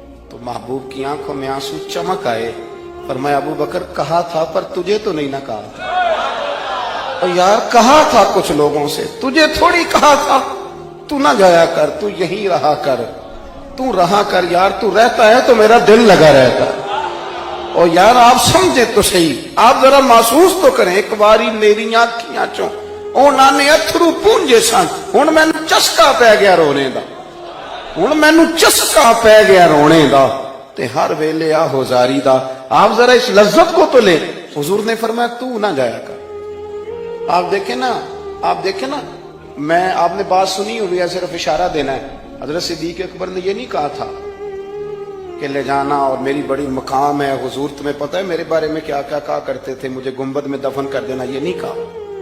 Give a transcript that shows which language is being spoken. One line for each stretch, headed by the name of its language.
Urdu: تو محبوب کی آنکھوں میں آنسو چمک آئے. فرمایا ابو بکر کہا تھا پر تجھے تو نہیں نہ کہا تھا. اور یار کہا تھا کچھ لوگوں سے, تجھے تھوڑی کہا تھا تو نہ جایا کر, تو یہی رہا کر, تو رہا کر. یار تو رہتا ہے تو میرا دل لگا رہتا ہے. اور یار آپ سمجھے تو صحیح, آپ ذرا محسوس تو کریں.
Punjabi: ایک باری میری آنکھیاں چوں اونا نے اتھرو پونجے سن, ہن مینوں چسکا پی گیا رونے دا, ہن مینوں چسکا پی گیا رونے دا, تے ہر ویلے آہو زاری دا.
Urdu: آپ ذرا اس لذت کو تو لیں. حضور نے فرمایا تو نہ جایا کر. آپ دیکھیں نا, میں آپ نے بات سنی ہوئی ہے, صرف اشارہ دینا ہے. حضرت صدیق اکبر نے یہ نہیں کہا تھا کہ لے جانا اور میری بڑی مقام ہے, حضور تمہیں پتہ ہے میرے بارے میں کیا کیا کہا کرتے تھے, مجھے گنبد میں دفن کر دینا, یہ نہیں کہا.